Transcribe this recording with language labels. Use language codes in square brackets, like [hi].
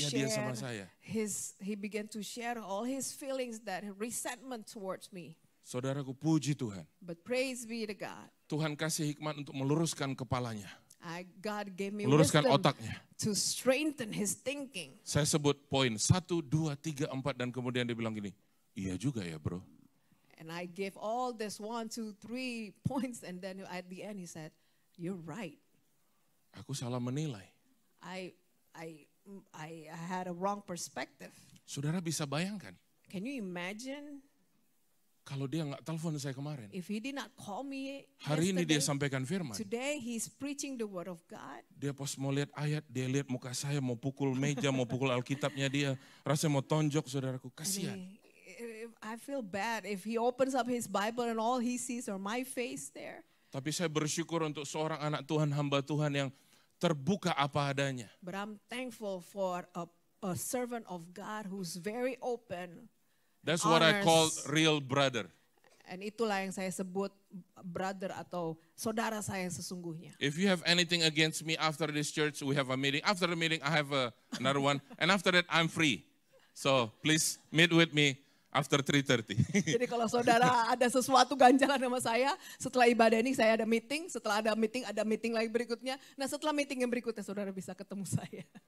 [id] pahitnya dia sama share saya. [en] he began to share all his feelings, that resentment towards me. [id] Saudaraku, puji Tuhan. [en] But praise be to God. [id] Tuhan kasih hikmat untuk meluruskan kepalanya. [en] God gave me [id] Meluruskan [en] wisdom [id] otaknya. [en] to strengthen his thinking. [id] Saya sebut poin 1, 2, 3, 4 dan kemudian dia bilang gini, iya juga ya bro. [en] And I gave all this 1, 2, 3 points, and then at the end he said, "You're right. [id] Aku salah menilai. [en] I had a wrong perspective." [id] Saudara bisa bayangkan, [en] Can you imagine [id] kalau dia nggak telepon saya kemarin. [en] if he did not call me [id] Hari ini dia sampaikan firman. [en] Today he's preaching the word of God. [id] Dia pas mau lihat ayat, dia lihat muka saya, mau pukul meja, mau pukul Alkitabnya dia. Rasanya mau tonjok, saudaraku, [en] And [id] kasihan. [en] I feel bad if he opens up his Bible and all he sees are my face there. [id] Tapi saya bersyukur untuk seorang anak Tuhan, hamba Tuhan yang terbuka apa adanya. [en] But I'm thankful for a servant of God who's very open. That's what I call Honors. real brother. [id] And itulah yang saya sebut brother atau saudara saya yang sesungguhnya. [en] If you have anything against me after this church, we have a meeting. After the meeting, I have another one. And after that, I'm free. So please meet with me after 3:30. [id] Jadi kalau saudara ada sesuatu ganjalan sama saya, setelah ibadah ini saya ada meeting, setelah ada meeting lagi berikutnya. Nah setelah meeting yang berikutnya saudara bisa ketemu saya.